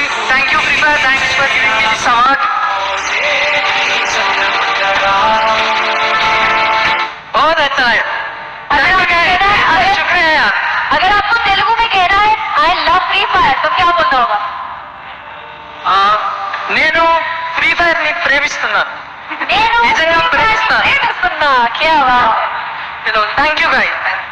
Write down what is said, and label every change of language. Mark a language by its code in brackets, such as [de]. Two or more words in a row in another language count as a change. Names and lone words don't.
[en] Thank you prefer, thanks for giving me this award. [hi] बहुत अच्छा है, शुक्रिया. अगर आपको तेलुगु में कहना है [en] I love Free Fire [hi] तो क्या बोलना होगा? [te] నేను ఫ్రీ ఫైర్ ని ప్రేమిస్తున్నాను, నేను నిజంగా ప్రేమిస్తాను. ప్రేమిస్తున్నా. [hi] क्या बात. [en] Thank you guy.